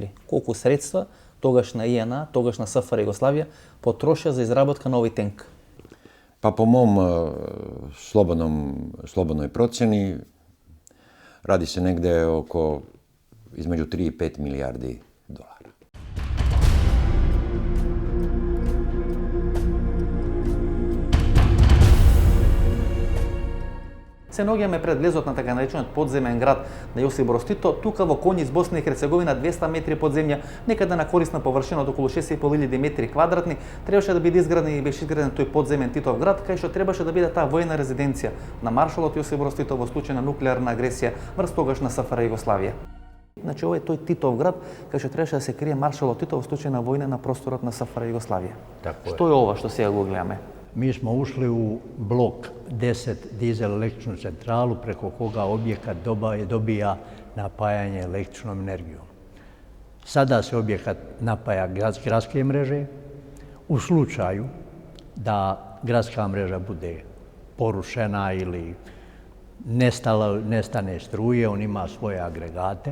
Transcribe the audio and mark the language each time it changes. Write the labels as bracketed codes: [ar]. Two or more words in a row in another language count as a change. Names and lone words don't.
[mk] Колико средства тогашна ИНА, тогашна СФРЈ Југославија потроша за изработка нови тенк? [hr] Pa po mom slobodnoj procjeni radi se negdje oko između 3 i 5 milijardi dolara. [mk] Се наоѓаме пред влезот на така наречениот подземен град на Јосип Брос Тито, тука во Коњи из Босна и Херцеговина, 200 метри под земја, некаде на корисна површина од околу 6.500 метри квадратни, требаше да биде изграден и беше изграден тој подземен Титов град, кај што требаше да биде таа војна резиденција на маршалот Јосип Брос Тито во случај на нуклеарна агресија врз тогашна СФРJ Југославија. Значи, ова е тој Титов град, кај што требаше да се крие маршалот Тито во случај на војна на просторот на СФРJ Југославија. Што е ова што сега го гледаме? [bs] Mi smo ušli u blok 10 dizel električnu centralu preko koga objekat dobija napajanje električnom energijom. Sada se objekat napaja gradske mreže. U slučaju da gradska mreža bude porušena ili nestane struje, on ima svoje agregate.